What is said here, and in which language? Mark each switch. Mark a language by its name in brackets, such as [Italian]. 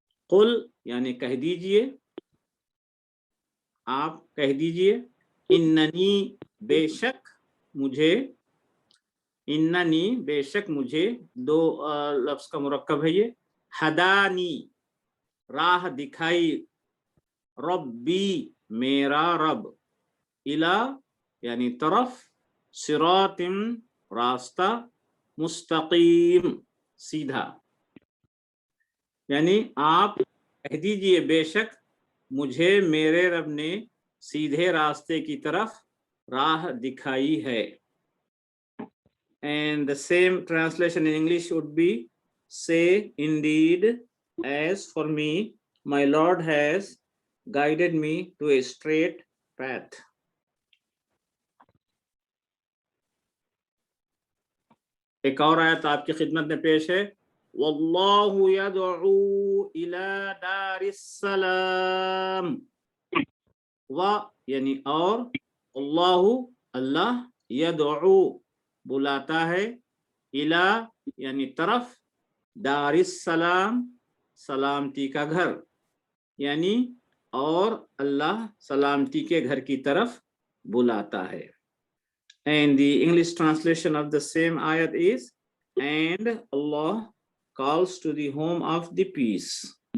[Hindi] कुल यानी कह दीजिए, आप कह दीजिए, इन्ननी बेशक मुझे, इन्ननी बेशक मुझे, दो लफ्ज का मुरक्कब है ये, हदानी राह दिखाई, रब्बी मेरा रब, इला यानी तरफ, सिरातिम रास्ता, मुस्तकीम सीधा, यानी आप कह दीजिए बेशक मुझे मेरे रब ने सीधे रास्ते की तरफ राह दिखाई है। [English] And the same translation in English would be, say indeed, as for me, my Lord has guided me to a straight path. [Hindi] एक और आयत आपकी खिदमत में पेश है, [Arabic] वल्लाहु यदउ इला दारिस्सलाम। [Hindi] व यानी और, अल्लाहु अल्लाह, यदउ बुलाता है, इला यानी तरफ, दारिस्सलाम सलामती का घर, यानी और अल्लाह सलामती के घर की तरफ बुलाता है। [English] And the English translation of the same ayat is, and Allah calls to the home of the peace.